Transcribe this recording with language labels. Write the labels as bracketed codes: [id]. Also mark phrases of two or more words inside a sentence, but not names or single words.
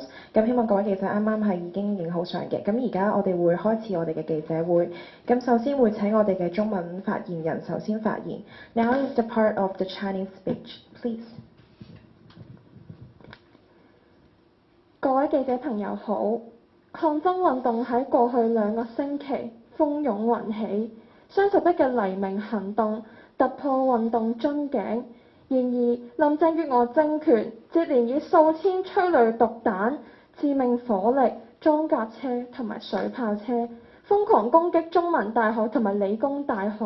[yue] 咁希望各位記者啱啱係已經影好相嘅。咁而家我哋會開始我哋嘅記者會。咁首先會請我哋嘅中文發言人首先發言。 [en] Now is the part of the Chinese speech, please。 [yue] 各位記者朋友好，抗爭運動喺過去2個星期蜂擁雲起。雙11嘅黎明行動突破運動樽頸，然而林鄭月娥政權接連以數千催淚毒彈、致命火力、裝甲車同埋水炮車瘋狂攻擊中文大學同埋理工大學。